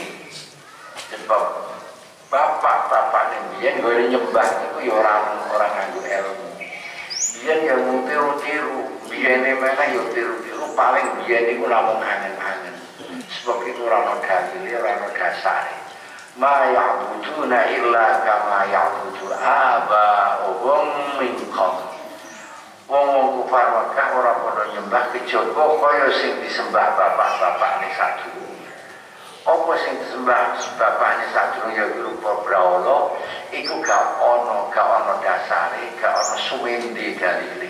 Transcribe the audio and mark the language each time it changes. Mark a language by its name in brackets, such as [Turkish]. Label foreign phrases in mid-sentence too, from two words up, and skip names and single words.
[Javanese] Sebab bapak-bapak ning biyen gone nyembah iku ya ora nganggo ilmu. Biyen ya mung tiru-tiru, biyene meneh ya tiru-tiru, paling biyen iku namung angen-angen. Sebab itu ora dalil, ora dasare. [Arabic] ما يعبدون إلا كما يعبد آباؤهم من قبل. [Javanese] Wong kufar Mekah ora padha nyembah kejaba kaya sing disembah bapak-bapakne sadurunge. Apa sing disembah bapakne sadurunge ya rupa brahala, iku gak ana dasare, gak ana suwende dalile.